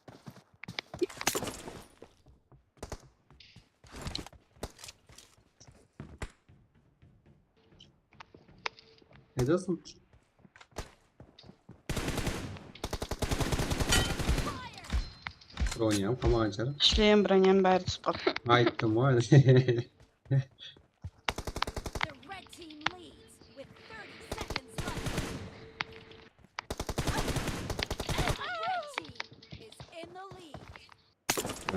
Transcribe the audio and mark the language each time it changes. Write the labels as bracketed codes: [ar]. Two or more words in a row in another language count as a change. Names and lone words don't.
[kk] Қайдасың? Броням, қамаған шығар. Шлем, броням бәрі түсіп қалды. Айттым ғой. [en] The red team leads with 30 seconds left. The red team is in the lead.